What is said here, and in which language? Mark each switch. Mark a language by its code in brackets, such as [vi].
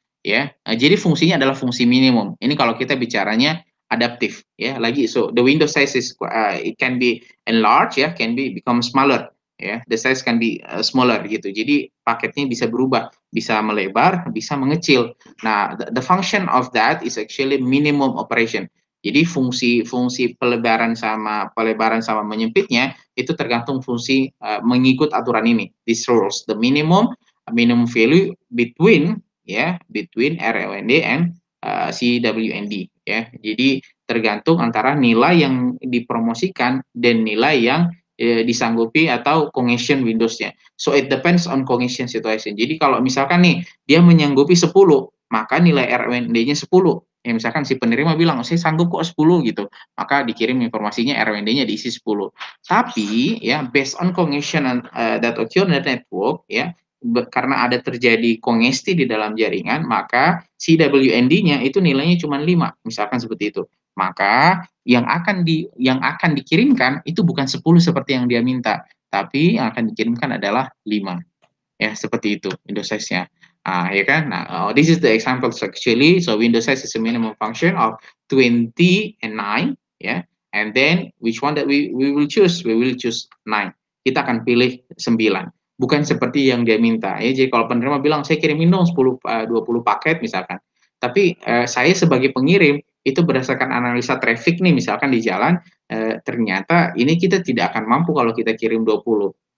[id] Ya, jadi fungsinya adalah fungsi minimum. Ini kalau kita bicaranya adaptif, ya. [en] So the window size is it can be enlarged, ya, can be become smaller. Ya, the size can be smaller gitu. [id] Jadi paketnya bisa berubah, bisa melebar, bisa mengecil. [en] Nah, the function of that is actually minimum operation. [id] Jadi fungsi pelebaran sama menyempitnya itu tergantung fungsi mengikut aturan ini. [en] These rules, the minimum value between RWND and CWND, ya. [id] Jadi tergantung antara nilai yang dipromosikan dan nilai yang disanggupi atau congestion Windows-nya. [en] So it depends on congestion situation. [id] Jadi kalau misalkan nih dia menyanggupi 10, maka nilai RWND-nya 10. Ya, misalkan si penerima bilang, saya sanggup kok 10 gitu, maka dikirim informasinya RWND-nya diisi 10. Tapi ya [en] based on congestion that occur in the network, [id] ya, karena ada terjadi kongesti di dalam jaringan, maka CWND-nya itu nilainya cuma 5, misalkan seperti itu. Maka yang akan dikirimkan itu bukan 10 seperti yang dia minta, tapi yang akan dikirimkan adalah 5. Ya, seperti itu window size-nya. Ya kan? [en] Nah, this is the example actually. So window size is a minimum function of 20 and 9, ya. And then which one that we will choose? We will choose 9. [id] Kita akan pilih 9. Bukan seperti yang dia minta. Ya, jadi kalau penerima bilang saya kirimin dong 20 paket misalkan. Tapi saya sebagai pengirim itu berdasarkan analisa traffic nih misalkan di jalan ternyata ini kita tidak akan mampu kalau kita kirim 20.